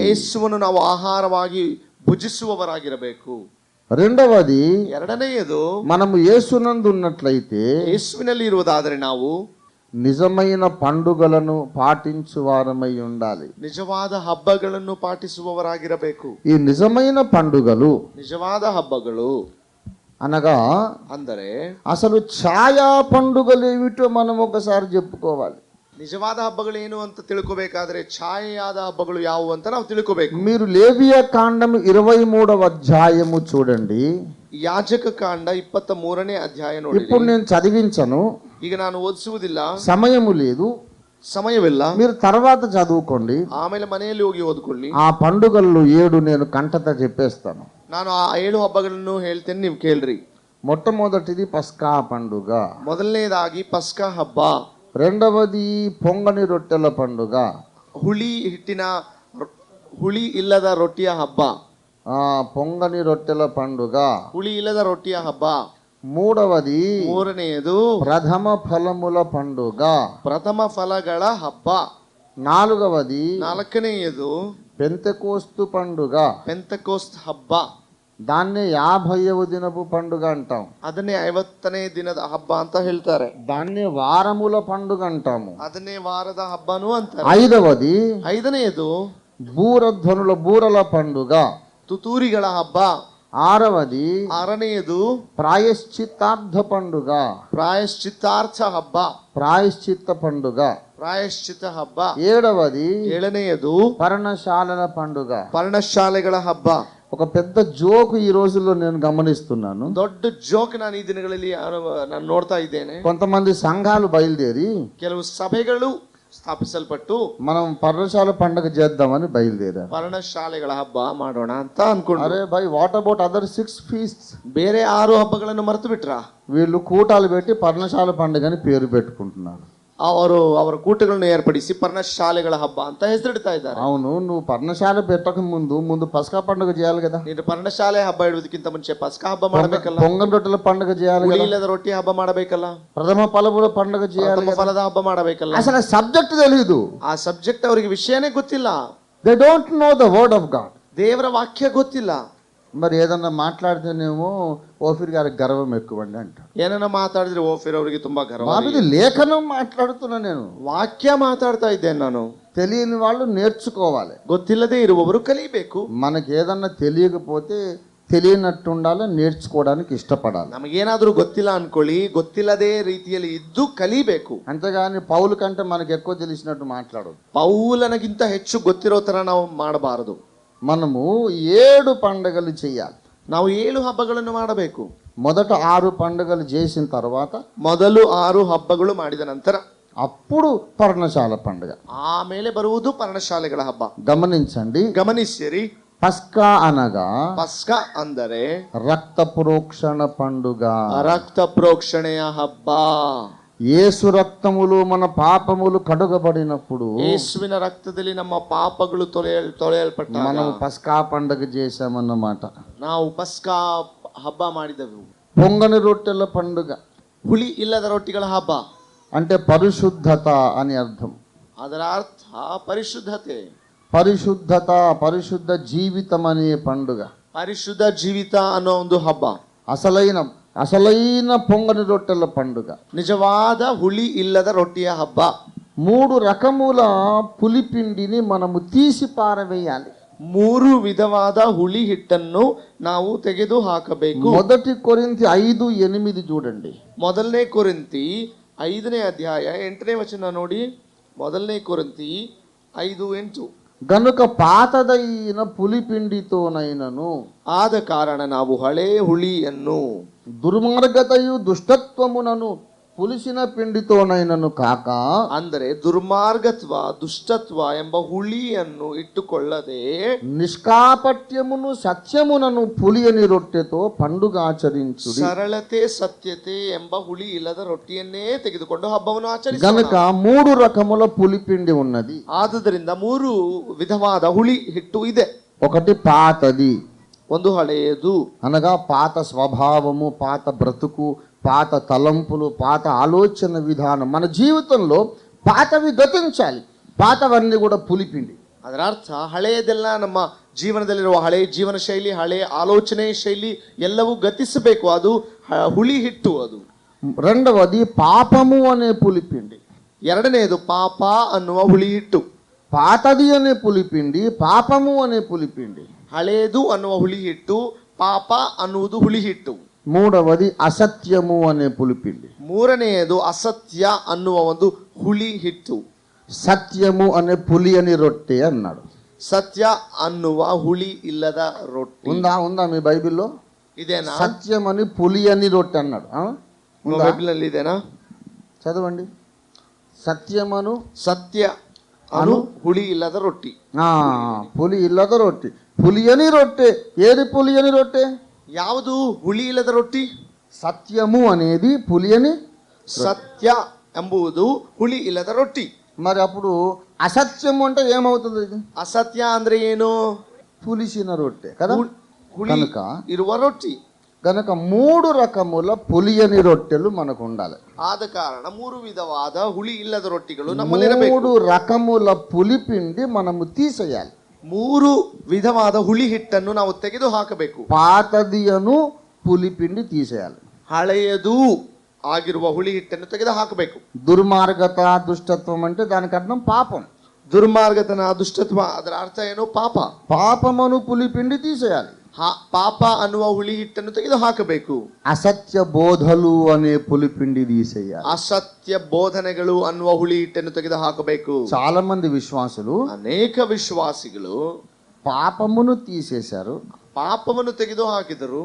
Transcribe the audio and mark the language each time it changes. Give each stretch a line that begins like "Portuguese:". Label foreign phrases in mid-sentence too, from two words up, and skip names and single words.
Kannada: ಯೇಸುವನ್ನು ನಾವು ಆಹಾರವಾಗಿ ಭುಜಿಸುವವರಾಗಿರಬೇಕು.
Telugu: రెండవది,
Kannada: ಎರಡನೆಯದು,
Telugu: మనము యేసునందు ఉన్నట్లయితే
Kannada: ಯೇಸುವಿನಲ್ಲಿ ಇರುವುದಾದರೆ ನಾವು
Telugu: నిజమైన పండుగలను పాటించు వారమై ఉండాలి.
Kannada: ನಿಜವಾದ ಹಬ್ಬಗಳನ್ನು ಪಾಟಿಸುವವರಾಗಿರಬೇಕು.
Telugu: ఈ నిజమైన పండుగలు,
Kannada: ನಿಜವಾದ ಹಬ್ಬಗಳು
Telugu: అనగా
Kannada: ಅಂದರೆ
Telugu: అసలు ఛాయా పండుగలు ఏమిటో మనం ఒకసారి చెప్పుకోవాలి.
Kannada: ನಿಜವಾದ ಹಬ್ಬಗಳು ಏನು ಅಂತ ತಿಳ್ಕೋಬೇಕಾದ್ರೆ ಛಾಯೆಯಾದ ಹಬ್ಬಗಳು ಯಾವುವು ಅಂತ ನಾವು ತಿಳ್ಕೋಬೇಕು.
Telugu: మీరు లేవియ కాండము 23వ అధ్యాయము చూడండి.
Kannada: ಯಾಜಕ ಕಾಂಡ 23ನೇ ಅಧ್ಯಾಯ ನೋಡಿ.
Telugu: ఇప్పుడు నేను చదివించను,
Kannada: ಈಗ ನಾನು ಓದಿಸುವುದಿಲ್ಲ,
Telugu: సమయము లేదు,
Kannada: ಸಮಯವಿಲ್ಲ.
Telugu: మీరు తర్వాత చదువుకోండి.
Kannada: ಆಮೇಲೆ ಮನೆಯಲ್ಲಿ ಹೋಗಿ ಓದ್ಕೊಳ್ಳಿ.
Telugu: ఆ పండుగలు 7 నేను కంటత చెప్పేస్తాను.
Kannada: ನಾನು ಆ 7 ಹಬ್ಬಗಳನ್ನು ಹೇಳ್ತೇನೆ, ನೀವು ಕೇಳ್ರಿ.
Telugu: మొట్టమొదటిది పస్కా పండుగ,
Kannada: ಮೊದಲನೇದಾಗಿ ಪಸ್ಕ ಹಬ್ಬ.
Telugu: రెండవది పొంగని రొట్టెల పండుగ,
Kannada: ಹುಳಿ ಇಲ್ಲದ ರೊಟ್ಟಿಯ ಹಬ್ಬ.
Telugu: పొంగని రొట్టెల పండుగ.
Kannada: ಹುಳಿ ಇಲ್ಲದ ರೊಟ್ಟಿಯ ಹಬ್ಬ.
Telugu: మూడవది
Kannada: ಮೂರನೆಯದು
Telugu: ప్రథమ ఫలముల పండుగ,
Kannada: ಪ್ರಥಮ ಫಲಗಳ ಹಬ್ಬ.
Telugu: నాలుగవది
Kannada: ನಾಲ್ಕನೆಯದು
Telugu: పెంతెకోస్తు పండుగ,
Kannada: ಪೆಂತಕೋಸ್ತ್ ಹಬ್ಬ.
Telugu: దాన్నే 50వ దినపు పండుగ అంటాం.
Kannada: ಅದನ್ನೇ 50ನೇ ದಿನದ ಹಬ್ಬ ಅಂತ ಹೇಳ್ತಾರೆ.
Telugu: దాన్నే వారముల పండుగ అంటాము.
Kannada: ಅದನ್ನೇ ವಾರದ ಹಬ್ಬನೂ ಅಂತಾರೆ.
Telugu: ఐదవది
Kannada: 5ನೇದು
Telugu: బూరల పండుగ,
Kannada: ತುತೂರಿಗಳ ಹಬ್ಬ.
Telugu: ఆరవది
Kannada: 6ನೇದು
Telugu: ప్రాయశ్చిత్తార్థ పండుగ,
Kannada: ಪ್ರಾಯಶ್ಚಿತ್ತಾರ್ಥ ಹಬ್ಬ.
Telugu: ప్రాయశ్చిత్త పండుగ.
Kannada: ಪ್ರಾಯಶ್ಚಿತ್ತ ಹಬ್ಬ.
Telugu: ఏడవది
Kannada: 7ನೇದು
Telugu: పర్ణశాలల పండుగ.
Kannada: ಪರ್ಣಶಾಲೆಗಳ ಹಬ್ಬ.
Telugu: ఒక పెద్ద జోక్ ఈ రోజుల్లో నేను గమనిస్తున్నాను.
Kannada: ದೊಡ್ಡ ಜೋಕ್ ನಾನು ಈ ದಿನಗಳಲ್ಲಿ ನಾನು ನೋಡ್ತಾ ಇದ್ದೇನೆ.
Telugu: కొంతమంది సంఘాలు బయలుదేరి
Kannada: ಕೆಲವು ಸಭೆಗಳು ಸ್ಥಾಪಿಸಲ್ಪಟ್ಟು
Telugu: మనం పర్ణశాల పండుగ చేద్దామని బయలుదేరారు.
Kannada: ಪರ್ಣಶಾಲೆಗಳ ಹಬ್ಬ ಮಾಡೋಣ ಅಂತ ಅನ್ಕೊಂಡು,
Hindi: अरे भाई
English: what about other 6 feasts?
Kannada: ಬೇರೆ 6 ಹಬ್ಬಗಳನ್ನು ಮರೆತು ಬಿಟ್ರ.
Telugu: వీళ్ళు కూటాలు పెట్టి పర్ణశాల పండుగని పేరు పెట్టుకుంటున్నారు.
Kannada: ಅವರ ಕೂಟಗಳನ್ನು ಏರ್ಪಡಿಸಿ ಪರ್ಣಶಾಲೆಗಳ ಹಬ್ಬ ಅಂತ ಹೆಸರಿಡ್ತಾ ಇದ್ದಾರೆ.
Telugu: అవును, నువ్వు పర్ణశాల పెట్టక ముందు పస్కా పండుగ చేయాలి కదా.
Kannada: ನೀನು ಪರ್ಣಶಾಲೆ ಹಬ್ಬ ಇಡುವುದಕ್ಕಿಂತ ಮುಂಚೆ ಪಸ್ಕ ಹಬ್ಬ ಮಾಡಬೇಕಲ್ಲ.
Telugu: పొంగల్ రొట్టెల పండుగ చేయాలి
Kannada: ಹುಳಿ
Telugu: కదా.
Kannada: ಇಲ್ಲದ ರೊಟ್ಟಿ ಹಬ್ಬ ಮಾಡಬೇಕಲ್ಲ.
Telugu: ప్రథమ ఫలముల పండుగ చేయాలి
Kannada: ಪ್ರಥಮ
Telugu: కదా.
Kannada: ಫಲದ ಹಬ್ಬ ಮಾಡಬೇಕಲ್ಲ.
Telugu: అసలు సబ్జెక్ట్ తెలీదు.
Kannada: ಆ ಸಬ್ಜೆಕ್ಟ್ ಅವರಿಗೆ ವಿಷಯನೇ ಗೊತ್ತಿಲ್ಲ.
English: they don't know the word of God.
Kannada: ದೇವರ ವಾಕ್ಯ ಗೊತ್ತಿಲ್ಲ.
Telugu: మరి ఏదన్నా మాట్లాడితేనేమో ఓఫీర్ గారికి గర్వం ఎక్కువండి అంట.
Kannada: ಏನನ್ನ ಮಾತಾಡಿದ್ರೆ ಓಫಿರ್ ಅವರಿಗೆ ತುಂಬಾ ಗರ್ವ.
Telugu: బాబుది లేఖనం మాట్లాడుతున్నా నేను.
Kannada: ವಾಕ್ಯ ಮಾತಾಡ್ತಾ ಇದ್ದೇನೆ ನಾನು.
Telugu: తెలియని వాళ్ళు నేర్చుకోవాలి.
Kannada: ಗೊತ್ತಿಲ್ಲದೆ ಇರುವವರು ಕಲಿಬೇಕು.
Telugu: మనకి ఏదన్నా తెలియకపోతే తెలియనట్టు ఉండాలి, నేర్చుకోవడానికి ఇష్టపడాలి.
Kannada: ನಮಗೇನಾದ್ರೂ ಗೊತ್ತಿಲ್ಲ ಅನ್ಕೊಳ್ಳಿ, ಗೊತ್ತಿಲ್ಲದೇ ರೀತಿಯಲ್ಲಿ ಇದ್ದು ಕಲಿಬೇಕು.
Telugu: అంతేగాని పౌలు కంటే మనకు ఎక్కువ తెలిసినట్టు మాట్లాడదు.
Kannada: ಪೌಲನಗಿಂತ ಹೆಚ್ಚು ಗೊತ್ತಿರೋ ತರ ನಾವು ಮಾಡಬಾರದು.
Telugu: మనము 7 పండుగలు చేయాలి.
Kannada: ನಾವು 7 ಹಬ್ಬಗಳನ್ನು ಮಾಡಬೇಕು.
Telugu: మొదట 6 పండుగలు చేసిన తర్వాత,
Kannada: ಮೊದಲು 6 ಹಬ್ಬಗಳು ಮಾಡಿದ ನಂತರ
Telugu: అప్పుడు పర్ణశాల పండుగ.
Kannada: ಆಮೇಲೆ ಬರುವುದು ಪರ್ಣಶಾಲೆಗಳ ಹಬ್ಬ.
Telugu: గమనించండి,
Kannada: ಗಮನಿಸಿರಿ.
Telugu: పస్కా అనగా
Kannada: ಪಸ್ಕ ಅಂದರೆ
Telugu: రక్త ప్రోక్షణ పండుగ,
Kannada: ರಕ್ತ ಪ್ರೋಕ್ಷಣೆಯ ಹಬ್ಬ.
Telugu: యేసు రక్తములు మన పాపములు కడుగబడినప్పుడు
Kannada: ಯೇಸುವಿನ ರಕ್ತದಲ್ಲಿ ನಮ್ಮ ಪಾಪಗಳು ತೊಳೆಯಲ್ಪಟ್ಟಾಗ
Telugu: మనం పస్కా పండుగ చేశామన్నమాట.
Kannada: ನಾವು ಪಸ್ಕ ಹಬ್ಬ ಮಾಡಿದೆವು.
Telugu: పొంగని రొట్టెల పండుగ
Kannada: ಹುಳಿ ಇಲ್ಲದ ರೊಟ್ಟಿಗಳ ಹಬ್ಬ
Telugu: అంటే పరిశుద్ధత అని అర్థం.
Kannada: ಅದರ ಅರ್ಥ ಪರಿಶುದ್ಧತೆ.
Telugu: పరిశుద్ధ జీవితం అనే పండుగ,
Kannada: ಪರಿಶುದ್ಧ ಜೀವಿತ ಅನ್ನೋ ಒಂದು ಹಬ್ಬ.
Telugu: అసలైన పొంగని రొట్టెల పండుగ,
Kannada: నిజವಾದ ಹುಳಿ ಇಲ್ಲದ ರೊಟ್ಟಿಯ ಹಬ್ಬ.
Telugu: 3 రకముల పులిపిండిని మనము తీసి పారవేయాలి.
Kannada: 3 ವಿಧವಾದ ಹುಳಿ ಹಿಟ್ಟನ್ನು ನಾವು ತೆಗೆದು ಹಾಕಬೇಕು.
Telugu: మొదటి కొరింథీ 5:8 చూడండి.
Kannada: ಮೊದಲನೇ ಕೊರಿಂಥಿ 5ನೇ ಅಧ್ಯಾಯ 8ನೇ ವಚನ ನೋಡಿ. ಮೊದಲನೇ ಕೊರಿಂಥಿ 5:8.
Telugu: గనుక పాతదైన పులిపిండితోనైనను,
Kannada: ಆದ ಕಾರಣ ನಾವು ಹಳೆ ಹುಳಿಯನ್ನು,
Telugu: దుర్మార్గతయు దుష్టత్వమునను పులిసిన పిండితోనైనను కాక,
Kannada: ಅಂದರೆ ದುರ್ಮಾರ್ಗತ್ವ ದುಷ್ಟತ್ವ ಎಂಬ ಹುಳಿಯನ್ನು ಇಟ್ಟುಕೊಳ್ಳದೆ,
Telugu: నిష్కాపట్యమును సత్యమునను పులియని రొట్టెతో పండుగ ఆచరించుడి.
Kannada: ಸರಳತೆ ಸತ್ಯತೆ ಎಂಬ ಹುಳಿ ಇಲ್ಲದ ರೊಟ್ಟಿಯನ್ನೇ ತೆಗೆದುಕೊಂಡು ಹಬ್ಬವನ್ನು ಆಚರಿಸೋಣ.
Telugu: గనుక 3 రకముల పులిపిండి ఉన్నది.
Kannada: ಆದುದರಿಂದ 3 ವಿಧವಾದ ಹುಳಿ ಹಿಟ್ಟು ಇದೆ.
Telugu: ఒకటి పాతది,
Kannada: ಒಂದು ಹಳೆಯದು,
Telugu: అనగా పాత స్వభావము, పాత బ్రతుకు, పాత తలంపులు, పాత ఆలోచన విధానం. మన జీవితంలో పాతవి గతించాలి. పాతవన్నీ కూడా పులిపిండి.
Kannada: ಅದರ ಅರ್ಥ ಹಳೆಯದೆಲ್ಲ ನಮ್ಮ ಜೀವನದಲ್ಲಿರುವ ಹಳೆಯ ಜೀವನ ಶೈಲಿ, ಹಳೆಯ ಆಲೋಚನೆ ಶೈಲಿ ಎಲ್ಲವೂ ಗತಿಸಬೇಕು. ಅದು ಹುಳಿ ಹಿಟ್ಟು. ಅದು
Telugu: రెండవది పాపము అనే పులిపిండి.
Kannada: ಎರಡನೆಯದು ಪಾಪ ಅನ್ನುವ ಹುಳಿ ಹಿಟ್ಟು.
Telugu: పాతది అనే పులిపిండి, పాపము అనే పులిపిండి.
Kannada: ಹಳೆಯದು ಅನ್ನುವ ಹುಳಿ ಹಿಟ್ಟು, ಪಾಪ ಅನ್ನುವುದು ಹುಳಿ ಹಿಟ್ಟು.
Telugu: మూడవది అసత్యము అనే పులిపిండి.
Kannada: ಮೂರನೆಯದು ಅಸತ್ಯ ಅನ್ನುವ ಒಂದು ಹುಳಿ ಹಿಟ್ಟು.
Telugu: సత్యము అనే పులి అని రొట్టె అన్నాడు.
Kannada: ಸತ್ಯ ಅನ್ನುವ ಹುಳಿ ಇಲ್ಲದ ರೊಟ್ಟಿ
Telugu: ఉందా మీ బైబిల్లో?
Kannada: ಇದೇನಾ?
Telugu: సత్యం అని పులి అని రొట్టె అన్నాడు.
Kannada: ಬೈಬಲ್ ನಲ್ಲಿ ಇದೆನಾ?
Telugu: చదవండి. సత్యమను
Kannada: ಸತ್ಯ ಅನು ಹುಳಿ ಇಲ್ಲದ ರೊಟ್ಟಿ. ಹುಳಿ ಇಲ್ಲದ
Telugu: రొట్టె. పులియని రొట్టె. ఏది పులియని రొట్టె?
Kannada: ಯಾವುದು ಹುಳಿ ಇಲ್ಲದ ರೊಟ್ಟಿ?
Telugu: సత్యము అనేది పులియని.
Kannada: సత్య ಎಂಬುದು ಹುಳಿ ಇಲ್ಲದ ರೊಟ್ಟಿ.
Telugu: మరి అప్పుడు అసత్యము అంటే ఏమవుతుంది? ఇది
Kannada: ಅಸತ್ಯ ಅಂದ್ರೆ ಏನು?
Telugu: పులిసిన రొట్టె కదా.
Kannada: ಹುಳಿ
Telugu: కనుక
Kannada: ಇರುವ ರೊಟ್ಟಿ.
Telugu: కనుక 3 రకముల పులియని రొట్టెలు మనకు ఉండాలి.
Kannada: ಆದ ಕಾರಣ 3 ವಿಧವಾದ ಹುಳಿ ಇಲ್ಲದ ರೊಟ್ಟಿಗಳು ನಮ್ಮಲ್ಲಿರಬೇಕು.
Telugu: 3 రకముల పులిపిండి మనము తీసేయాలి.
Kannada: 3 ವಿಧವಾದ ಹುಳಿ ಹಿಟ್ಟನ್ನು ನಾವು ತೆಗೆದು ಹಾಕಬೇಕು.
Telugu: పాతదియను పులిపిండి తీసేయాలి.
Kannada: ಹಳೆಯದು ಆಗಿರುವ ಹುಳಿ ಹಿಟ್ಟನ್ನು ತೆಗೆದು ಹಾಕಬೇಕು.
Telugu: దుర్మార్గత దుష్టత్వం అంటే దానికి అర్థం పాపం.
Kannada: ದುರ್ಮಾರ್ಗತನ ದುಷ್ಟತ್ವ ಅದರ ಅರ್ಥ ಏನು? ಪಾಪ.
Telugu: పాపమును పులిపిండి తీసేయాలి.
Kannada: ಪಾಪ ಅನ್ನುವ ಹುಳಿ ಹಿಟ್ಟನ್ನು ತೆಗೆದು ಹಾಕಬೇಕು.
Telugu: అసత్య బోధలు అనే పులిపిండి తీసేయాలి.
Kannada: ಅಸತ್ಯ ಬೋಧನೆಗಳು ಅನ್ನುವ ಹುಳಿ ಹಿಟ್ಟನ್ನು ತೆಗೆದು ಹಾಕಬೇಕು.
Telugu: చాలా మంది విశ్వాసులు
Kannada: ಅನೇಕ ವಿಶ್ವಾಸಿಗಳು
Telugu: పాపమును తీసేశారు,
Kannada: ಪಾಪವನ್ನು ತೆಗೆದು ಹಾಕಿದರು,